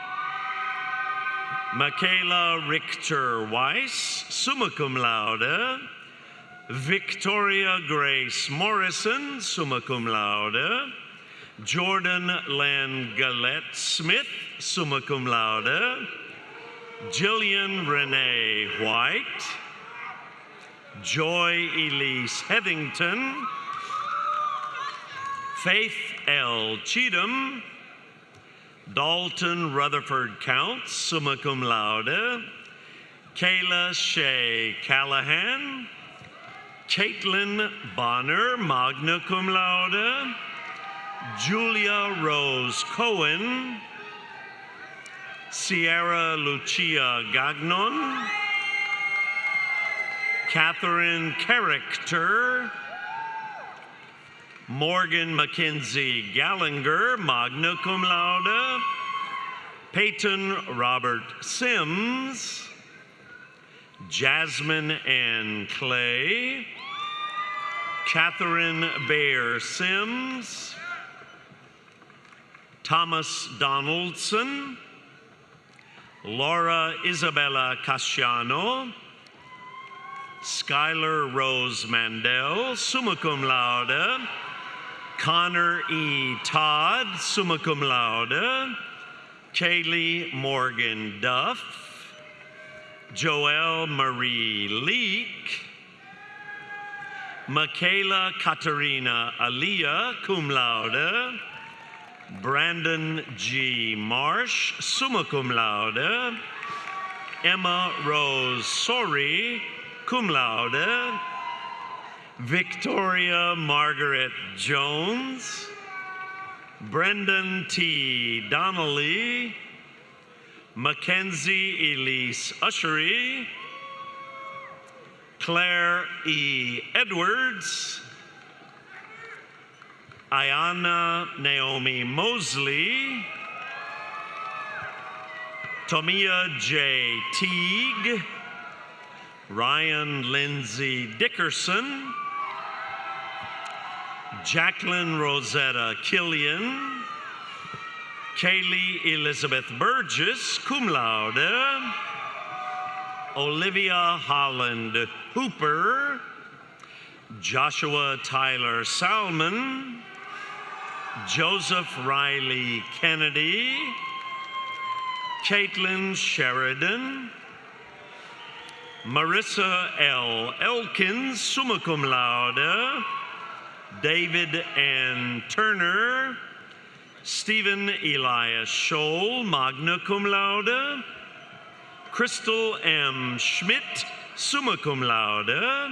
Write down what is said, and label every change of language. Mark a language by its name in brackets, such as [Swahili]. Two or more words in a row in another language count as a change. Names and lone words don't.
[English] Michaela Richter Weiss, [Latin] summa cum laude. [English] Victoria Grace Morrison, [Latin] summa cum laude. [English] Jordan Len Gallette Smith, [Latin] summa cum laude. [English] Jillian Renee White. Joy Elise Heathington. Faith L. Cheatham. Dalton Rutherford Counts, [Latin] summa cum laude. [English] Kayla Shea Callahan. Caitlin Bonner, [Latin] magna cum laude. [English] Julia Rose Cohen. Sierra Lucia Gagnon. Catherine Character. Morgan Mackenzie Gallinger, [Latin] magna cum laude. [English] Peyton Robert Sims. Jasmine Ann Clay. Catherine Bayer Sims. Thomas Donaldson. Laura Isabella Casciano. Skylar Rose Mandel, [Latin] summa cum laude. [English] Connor E. Todd, [Latin] summa cum laude. [English] Kaylee Morgan Duff. Joelle Marie Leek. Michaela Katerina Alia, [Latin] cum laude. [English] Brandon G. Marsh, [Latin] summa cum laude. [English] Emma Rose Sori, [Latin] cum laude. [English] Victoria Margaret Jones. Brendan T. Donnelly. Mackenzie Elise Ushery. Claire E. Edwards. Ayana Naomi Mosley. Tomia J. Teague. Ryan Lindsay Dickerson. Jacqueline Rosetta Killian. Kaylee Elizabeth Burgess, [Latin] cum laude. [English] Olivia Holland Hooper. Joshua Tyler Salmon. Joseph Riley Kennedy. Caitlin Sheridan. Marissa L. Elkins, [Latin] summa cum laude. [English] David N. Turner. Stephen Elias Scholl, [Latin] magna cum laude. [English] Crystal M. [Latin] Schmidt, summa cum laude.